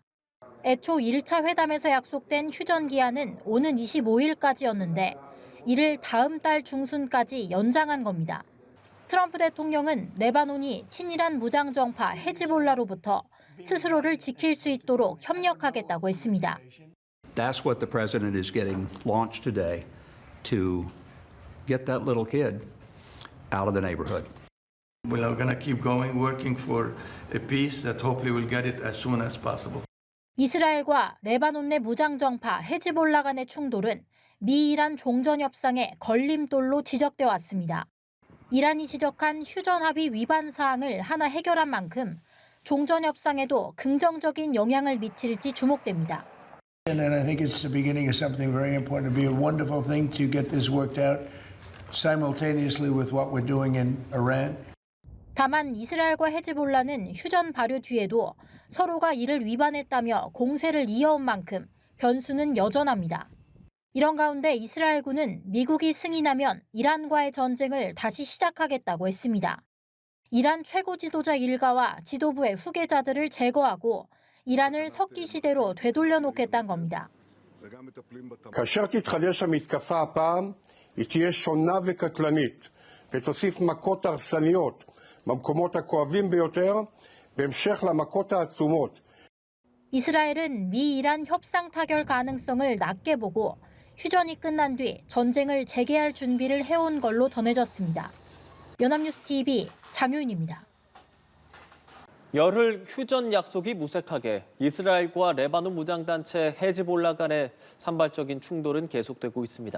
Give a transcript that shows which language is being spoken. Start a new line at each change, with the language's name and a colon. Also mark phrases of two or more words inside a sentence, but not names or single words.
Korean: 애초 1차 회담에서 약속된 휴전 기한은 오는 25일까지였는데 이를 다음 달 중순까지 연장한 겁니다. 트럼프 대통령은 레바논이 친이란 무장정파 헤즈볼라로부터 스스로를 지킬 수 있도록 협력하겠다고 했습니다.
English: That's what the president is getting launched today to get that little kid out of the neighborhood. We are going to keep going, working for a peace that hopefully we'll get it as soon as possible.
Korean: 이스라엘과 레바논 내 무장정파 헤즈볼라 간의 충돌은 미-이란 종전 협상의 걸림돌로 지적돼 왔습니다. 이란이 지적한 휴전 합의 위반 사항을 하나 해결한 만큼 종전 협상에도 긍정적인 영향을 미칠지 주목됩니다.
English: And I think it's the beginning of something very important. It'll be a wonderful thing to get this worked out simultaneously with what we're doing in Iran.
Korean: 다만 이스라엘과 헤즈볼라는 휴전 발효 뒤에도 서로가 이를 위반했다며 공세를 이어온 만큼 변수는 여전합니다. 이런 가운데 이스라엘군은 미국이 승인하면 이란과의 전쟁을 다시 시작하겠다고 했습니다. 이란 최고 지도자 일가와 지도부의 후계자들을 제거하고 이란을 석기 시대로 되돌려 놓겠다는 겁니다.
Hebrew: כאשר תתחדש המתקפה הפעם, היא תהיה שונה וקטלנית, ותוסיף מכות הרסניות במקומות הכואבים ביותר, בהמשך למכות העצומות.
Korean: 이스라엘은 미-이란 협상 타결 가능성을 낮게 보고 휴전이 끝난 뒤 전쟁을 재개할 준비를 해온 걸로 전해졌습니다. 연합뉴스 TV 장효인입니다. 열흘 휴전 약속이 무색하게 이스라엘과 레바논 무장단체 헤즈볼라 간의 산발적인 충돌은 계속되고 있습니다.